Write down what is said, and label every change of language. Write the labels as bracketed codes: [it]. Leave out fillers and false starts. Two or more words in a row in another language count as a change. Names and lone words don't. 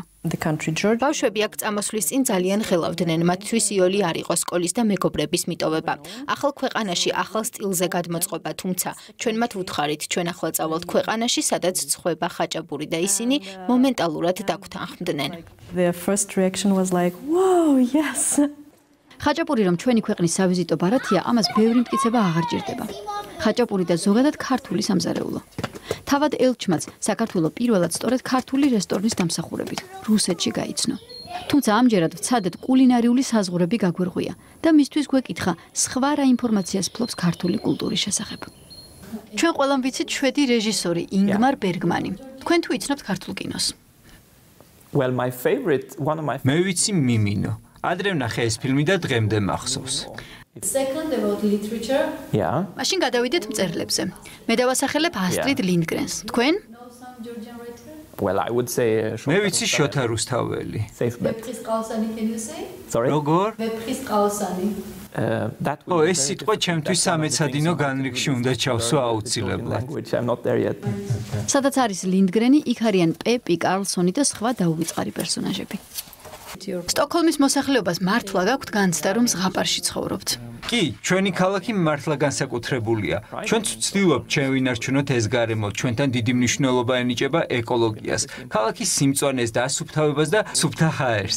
[ka] ბავშვები აქ წამოსვლის წინ ძალიან ხელავდნენ, მათთვის იოლი არ იყო სკოლის და მეგობრების მიტოვება. ახალ ქვეყანაში ახალ სტილზე გადმოწყობა, თუმცა ჩვენ მათ ვუთხარით, ჩვენ ახლა წავალთ ქვეყანაში, სადაც ცხოვრება ხაჭაპური და ისინი მომენტალურად დაგვთანხმდნენ. [en] Their first reaction was like, "Wow, yes." [ka] ხაჭაპური რომ ჩვენი ქვეყნის სავიზიტო ბარათია, ამას ბევრი მტკიცება აღარ ჭირდება. ხაჭაპური და ზოგადად ქართული სამზარეულო. თავად ელჩმაც საქართველოს პირველად სწორედ ქართული რესტორნის დამსახურებით რუსეთში გაიცნო. თუმცა ამჯერად ვცადეთ კულინარიული საზღვრები გაგვირღვია და მისთვის გვეკითხა სხვა რა ინფორმაციას ფლობს ქართული კულტურის შესახებ. ჩვენ ყველამ ვიცით შვედი რეჟისორი ინგმარ ბერგმანი. თქვენ თუ იცნობთ ქართულ კინოს? [en] Well, my favorite, one of my [ka] მე ვიცი მიმინო. ადრე ვნახე ეს ფილმი და დღემდე მახსოვს. [en] Second about literature. Yeah. [ka] მაშინ გადავიდეთ მწერლებზე. მე დავასახელებ ასტრიდ ლინდგრენს. თქვენ? [en] Well, I would say [ka] მე ვიცი შოთა რუსთაველი. [en] Safe bet. ვეფხისტყაოსანი can you say? Sorry. [ka] როგორ? ვეფხისტყაოსანი. [en] That [ka] ო ეს სიტყვა ჩემთვის სამეცადინო განრიგში უნდა ჩავსვა აუცილებლად. [en] I'm not there yet. [ka] სადაც არის ლინდგრენი, იქ არიან პეპი, კარლსონი და სხვა დაუვიწყარი პერსონაჟები. სტოკჰოლმის მოსახლეობას მართლა გაქვთ განცდა, რომ ზღაპარში ცხოვრობთ. კი, ჩვენი ქალაქი მართლა განსაკუთრებულია. ჩვენ ვცდილობთ შევინარჩუნოთ ეს გარემო, ჩვენთან დიდი მნიშვნელობა ენიჭება ეკოლოგიას, ქალაქის სიმწვანეს და ასუფთავებას და სუფთა ჰაერს.